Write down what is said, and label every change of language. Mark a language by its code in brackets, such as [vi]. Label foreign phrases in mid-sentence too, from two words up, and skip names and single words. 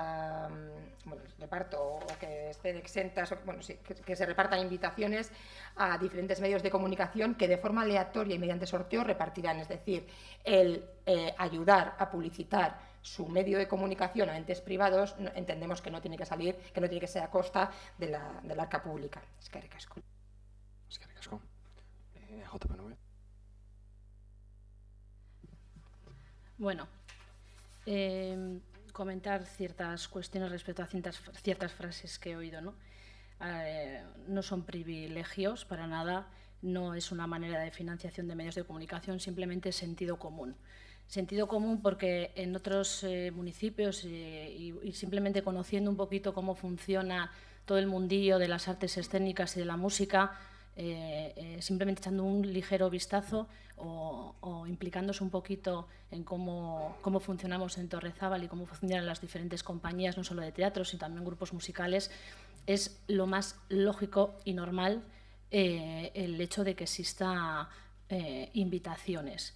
[es] o que estén exentas, bueno, sí, que se repartan invitaciones a diferentes medios de comunicación que de forma aleatoria y mediante sorteo repartirán, es decir, el ayudar a publicitar su medio de comunicación a entes privados, entendemos que no tiene que salir, que no tiene que ser a costa de la arca pública. [eu] Eskerrik asko. Eskerrik asko. JPNV. Bueno, [es] comentar ciertas cuestiones respecto a ciertas frases que he oído, ¿no? No son privilegios para nada, no es una manera de financiación de medios de comunicación, simplemente es sentido común. Sentido común porque en otros municipios y simplemente conociendo un poquito cómo funciona todo el mundillo de las artes escénicas y de la música, simplemente echando un ligero vistazo o implicándose un poquito en cómo funcionamos en Torrezábal y cómo funcionan las diferentes compañías, no solo de teatro, sino también grupos musicales, es lo más lógico y normal el hecho de que exista invitaciones.